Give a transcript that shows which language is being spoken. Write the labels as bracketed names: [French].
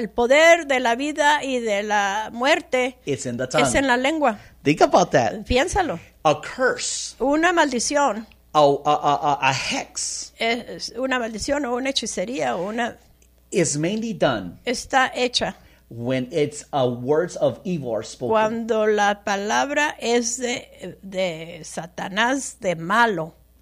[Spanish] el poder de la vida y de la muerte [English] it's in the tongue. [Spanish] Es en la lengua. [English] Think about that. [Spanish] Piénsalo. [English] A curse. [Spanish] Una maldición. [English] A hex. [Spanish] Es una maldición o una hechicería o una... [English] Is mainly done. [Spanish] Está hecha. [English] When it's a words of evil are spoken. [Spanish] Cuando la palabra es de Satanás, de malo.